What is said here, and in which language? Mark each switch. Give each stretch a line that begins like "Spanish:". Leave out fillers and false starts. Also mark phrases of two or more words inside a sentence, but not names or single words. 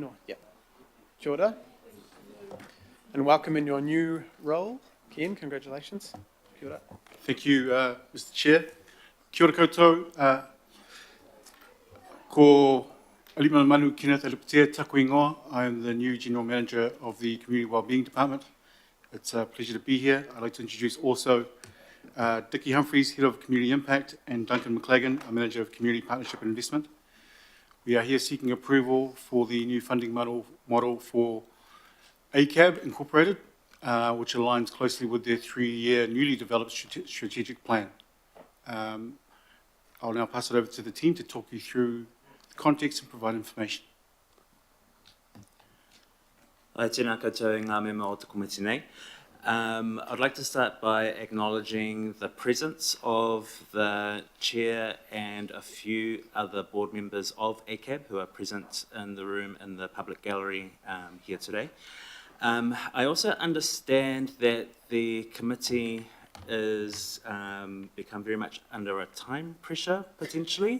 English: Or? Yeah.
Māori: Kia ora.
English: And welcome in your new role. Ken, congratulations.
Māori: Kia ora.
English: Thank you, Mr. Chair.
Māori: Kia ora koutou. Ko Alima Manu Kenneth Aliputea Taku ingoa.
English: I am the new General Manager of the Community Wellbeing Department. It's a pleasure to be here. I'd like to introduce also Dickie Humphreys, Head of Community Impact, and Duncan McLagan, a Manager of Community Partnership and Investment. We are here seeking approval for the new funding model for ACAB Incorporated, which aligns closely with their 3-year newly developed strategic plan. I'll now pass it over to the team to talk you through the context and provide information.
Māori: Tēnā koutou ngā mema o te komiti nei.
English: I'd like to start by acknowledging the presence of the chair and a few other board members of ACAB who are present in the room in the public gallery here today. I also understand that the committee is become very much under a time pressure potentially.